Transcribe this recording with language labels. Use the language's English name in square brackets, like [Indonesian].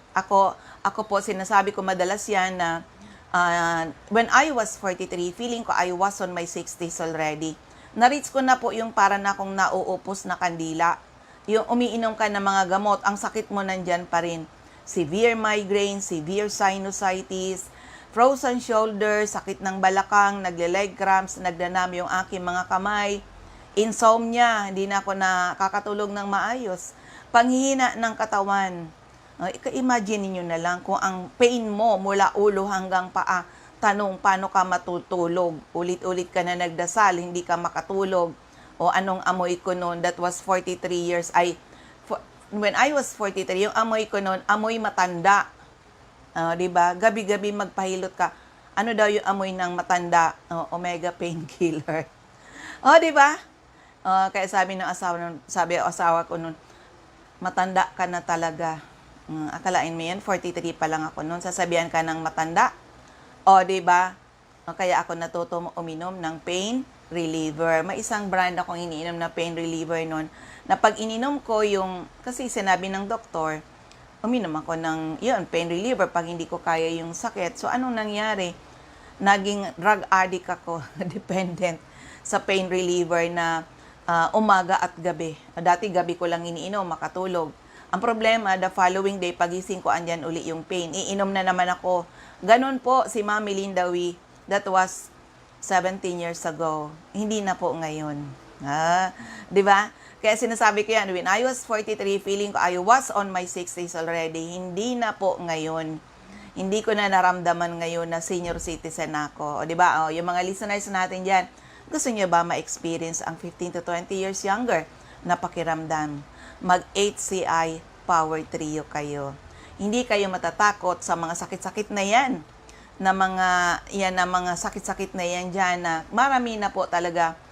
[Filipino] Ako po, sinasabi ko madalas yan na [English] when I was 43, feeling ko I was on my 60s already. [Filipino] Na-reach ko na po yung para na akong nauupos na kandila. Yung umiinom ka ng mga gamot, ang sakit mo nandyan pa rin. Severe migraine, severe sinusitis, frozen shoulder, sakit ng balakang, nagle-leg cramps, nagdanam yung aking mga kamay. insomnia, hindi na ako nakakatulog ng maayos, panghihina ng katawan. Imagine niyo na lang kung ang pain mo mula ulo hanggang paa, tanong paano ka matutulog? Ulit-ulit ka na nagdasal, hindi ka makatulog. O anong amoy ko noon? [English] That was 43 years. When I was 43, [Filipino] yung amoy ko noon, amoy matanda. 'Di ba? Gabi-gabi magpahilot ka. Ano daw yung amoy ng matanda? Omega painkiller. 'Di ba? Kaya sabi ng asawa ko noon, matanda ka na talaga. Akalain mo yan, 43 pa lang ako noon. Sasabihan ka ng matanda. 'Di ba? Kaya ako natuto uminom ng pain reliever. May isang brand akong iniinom na pain reliever noon. Na pag ininom ko kasi sinabi ng doktor, uminom ako ng, pain reliever pag hindi ko kaya yung sakit. So, anong nangyari? Naging drug addict ako, dependent sa pain reliever na umaga at gabi. Dati gabi ko lang iniinom, makatulog. Ang problema, [English] the following day, [Filipino] pagising ko, andyan uli yung pain. Iinom na naman ako. Ganun po si Ma'am Melinda Wee. [English] That was 17 years ago. [Filipino] Hindi na po ngayon. Di ba? Kaya sinasabi ko yan, [English] when I was 43, feeling ko I was on my 60s already. [Filipino] Hindi na po ngayon. Hindi ko na naramdaman ngayon na senior citizen ako. Di ba? Yung mga listeners natin dyan, gusto nyo ba ma-experience ang 15 to 20 years younger na pakiramdam? Mag-HCI Power Trio kayo. Hindi kayo matatakot sa mga sakit-sakit na yan. Na mga sakit-sakit na yan dyan na marami na po talaga.